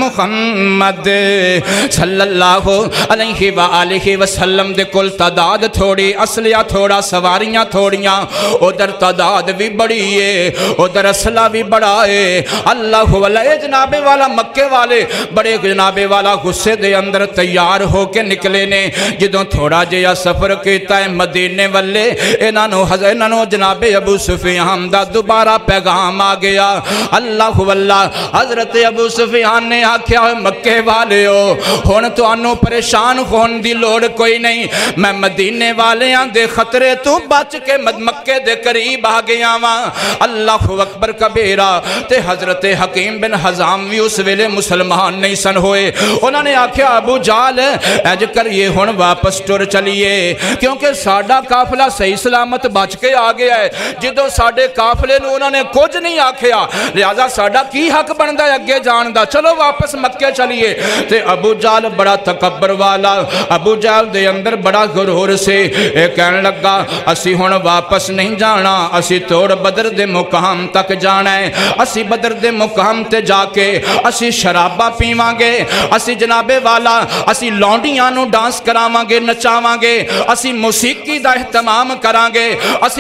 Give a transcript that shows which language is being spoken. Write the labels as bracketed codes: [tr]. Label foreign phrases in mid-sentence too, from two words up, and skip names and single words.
[pa] محمد صلی اللہ علیہ وآلہ وسلم دے کل تعداد تھوڑی اصلیہ تھوڑا سواریاں تھوڑیاں ادھر تعداد بھی بڑی ہے ادھر اصلہ بھی بڑا ہے [ar] اللہ واللہ [pa] جناب والا مکے والے بڑے جناب والا غصے دے اندر تیار ہو کے نکلے نے جدوں تھوڑا جیا سفر کیتا ہے مدینے والے انہوں جناب ابو سفیان دا دوبارہ پیغام آ گیا [ar] اللہ واللہ [pa] حضرت ابو سفیان نے آکھیا مکے والے ہو ہون تو انہوں پریشان ہون دی لوڑ کوئی نہیں میں مدینے والے ہاں دے خطرے تو بچ کے مکے دے قریب آ گیا ہاں [ar] اللہ اکبر کبیرہ [pa] تے حضرت حکیم بن حزام بھی اس ویلے مسلمان نہیں سن ہوئے انہوں نے آکھیا ابو جال اج کر یہ ہون واپس ٹر چلیے کیونکہ ساڑھا کافلہ صحیح سلامت بچ کے آگیا ہے جدو ساڑھے کافلے نو انہوں نے کچھ نہیں آکھیا لہذا ساڑھا کی حق بندہ ہے اگے جان دا چلو واپس مکے چلیے تے ابو جال بڑا تکبر والا ابو جال دے اندر بڑا غرور سے کہنے لگا اسی ہون واپس نہیں جانا اسی توڑ بدر دے مقام تک جانا ہے اسی بدر دے مقام تے جا کے اسی شرابہ پیواں گے اسی جناب والا اسی لونڈیاں نو ڈانس کراواں گے نچاواں گے اسی موسیقی دا اہتمام کران گے اسی